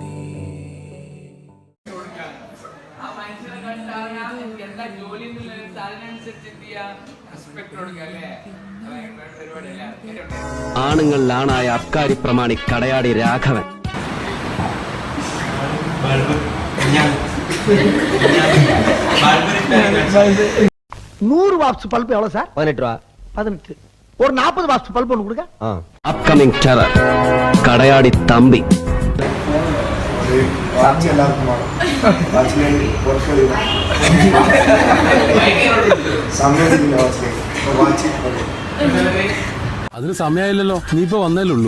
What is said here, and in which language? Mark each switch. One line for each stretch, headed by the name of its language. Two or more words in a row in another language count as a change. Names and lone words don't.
Malayalam: ആണുങ്ങളിലാണായ അബ്കാരി പ്രമാണി കടയാടി രാഘവൻ.
Tamil: 100
English: watts bulb
Tamil: എவ்வளவு சார்? 18 ரூபா. 18. ஒரு 40
English: watts bulb
Tamil: ஒன்று கொடுங்க.
English: upcoming terror
Malayalam: കടയാടി തമ്പി. അതിന് സമയമില്ലല്ലോ, നീ ഇപ്പൊ വന്നേലുള്ളൂ.